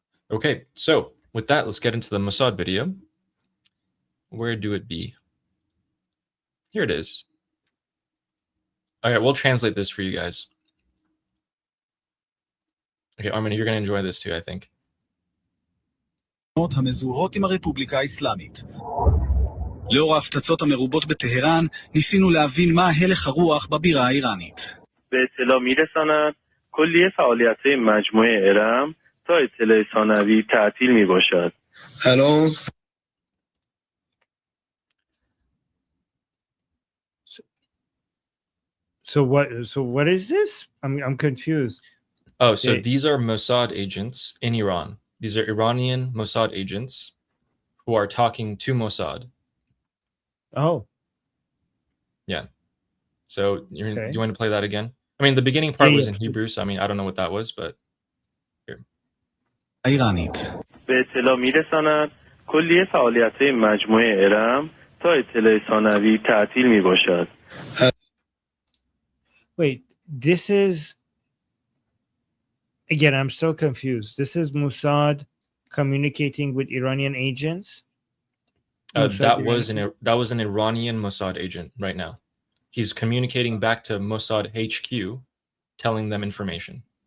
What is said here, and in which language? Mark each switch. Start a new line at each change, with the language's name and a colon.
English: Okay, so with that, let's get into the Mossad video. Where do it be? Here it is. Okay, we'll translate this for you guys. Okay, Armin, you're going to enjoy this too, I think.
Hebrew: המזוהות עם הרפובליקה האסלאמית. לאור ההפצצות המרובות בטהרן, ניסינו להבין מה הלך הרוח בבירה האיראנית.
Persian: به اطلاع میرساند کلیه فعالیت‌های مجموعه ارم تا اطلاع ثانوی تعطیل میباشد. الان
English: So what is this? I'm confused. Oh, so these are Mossad agents in Iran. These are Iranian Mossad agents who are talking to Mossad. Oh. Yeah. So do you want to play that again? I mean, the beginning part was in Hebrew, so I mean, I don't know what that was, but here.
Hebrew: האיראנית.
Persian: به اطلاع میرساند کلیه فعالیت‌های مجموعه ارم تا اطلاع ثانوی تعطیل میباشد.
English: Wait, this is again, I'm still confused. This is Mossad communicating with Iranian agents. That was an Iranian Mossad agent right now. He's communicating back to Mossad HQ, telling them information.